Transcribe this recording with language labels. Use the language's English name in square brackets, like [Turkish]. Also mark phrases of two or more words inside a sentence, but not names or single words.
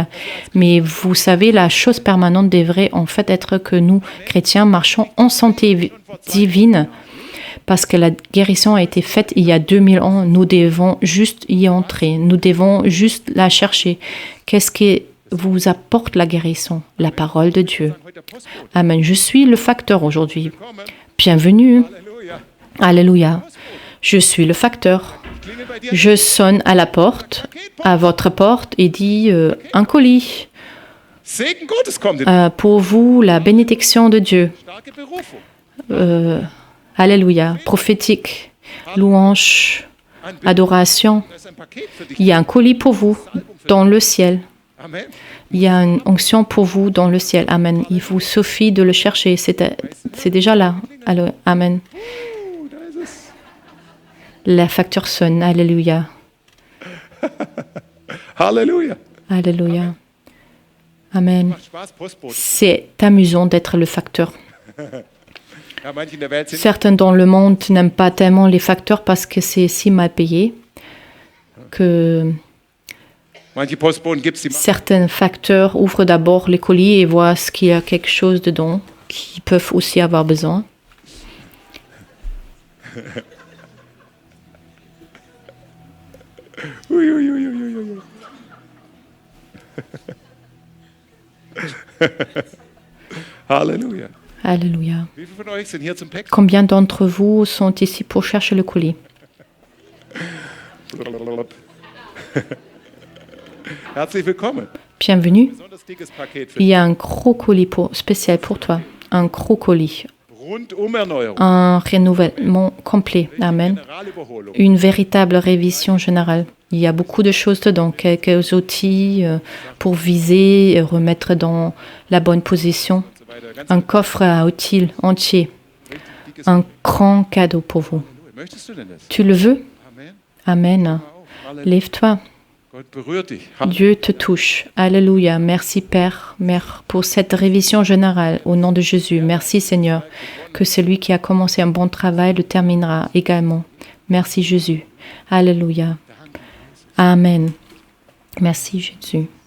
[French] Mais vous savez, la chose permanente devrait en fait être que nous, chrétiens, marchons en santé divine. Parce que la guérison a été faite il y a 2000 ans, nous devons juste y entrer, nous devons juste la chercher. Qu'est-ce qui vous apporte la guérison? La parole de Dieu. [German] heute der Postbote. Amen. [French] Je suis le facteur aujourd'hui. Bienvenue. [German] Halleluja. [French] Alléluia. Je suis le facteur. [German] Klingel bei dir. [French] Je sonne à la porte, à votre porte, et dis un colis. [German] Segen Gottes kommt in [French] Pour vous, la bénédiction de Dieu. [German] starke Berufung. [French] Alléluia. Prophétique. Louange. [German] Ein Bild, [French] Adoration. [German] das ist ein Paket für dich. [French] Il y a un colis pour vous dans le ciel. Amen. Il y a une onction pour vous dans le ciel. Amen. Il vous suffit de le chercher. C'est déjà là. Alors, amen. [German] Da ist es. [French] La facture sonne. Alléluia. [German] Halleluja. [French] Alléluia. Amen. [German] Macht Spaß, Postbote. [French] C'est amusant d'être le facteur. [German] Ja, manche in der Welt sind [French] Certains dans le monde n'aiment pas tellement les facteurs parce que c'est si mal payé que [German] manche Postboten gibt's die [French] certains facteurs ouvrent d'abord les colis et voient ce qu'il y a quelque chose dedans qu'ils peuvent aussi avoir besoin. Ui, ui, ui, ui, ui, ui. [German] Halleluja. [French] Alléluia. [German] Wie viele von euch sind hier zum Päckchen? [French] Combien d'entre vous sont ici pour chercher le colis? [German] Herzlich willkommen. [French] Bienvenue. [German] Besonders dickes Paket für [French] Il y a un gros colis spécial pour toi. Un gros colis. [German] Rundum-Erneuerung. [French] Un renouvellement complet. Amen. [German] Generalüberholung. [French] Une véritable révision générale. Il y a beaucoup de choses dedans, quelques outils pour viser, remettre dans la bonne position. [German] So weiter. Ganz [French] Un coffre à outils entier. Un grand cadeau pour vous. [German] Möchtest du denn das? [French] Tu le veux? Amen. Amen. [German] Halleluja. [French] Lève-toi. [German] Gott berührt dich. [French] Dieu te touche. Alléluia. Merci Père, Mère, pour cette révision générale au nom de Jésus. Merci Seigneur, que celui qui a commencé un bon travail le terminera également. Merci Jésus. Alléluia. Amen. Merci Jésus.